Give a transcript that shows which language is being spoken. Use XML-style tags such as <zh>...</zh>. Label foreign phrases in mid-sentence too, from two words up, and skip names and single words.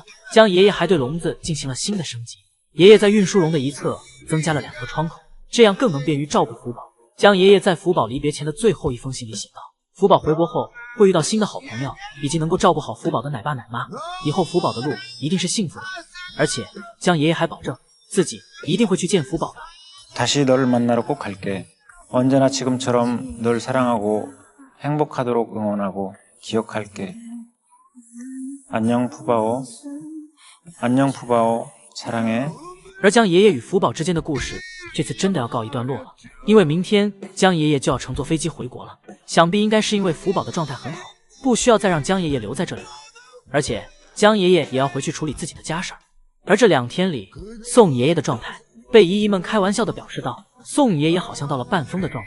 <zh>江爷爷还对笼子进行了新的升级，爷爷在运输笼的一侧增加了2个窗口，这样更能便于照顾福宝。江爷爷在福宝离别前的最后一封信里写道，福宝回国后会遇到新的好朋友，以及能够照顾好福宝的奶爸奶妈，以后福宝的路一定是幸福的。而且江爷爷还保证自己一定会去见福宝的。</zh> <ko>언제나 지금처럼 널 사랑하고 행복하도록 응원하고 기억할게. 안녕 푸바오. 안녕 푸바오. 사랑해.</ko> <zh>而江爷爷与福宝之间的故事这次真的要告一段落了，因为明天江爷爷就要乘坐飞机回国了。想必应该是因为福宝的状态很好，不需要再让江爷爷留在这里了。而且江爷爷也要回去处理自己的家事儿。而这2天里，宋爷爷的状态被姨姨们开玩笑地表示道，宋爷爷好像到了半疯的状态。</zh>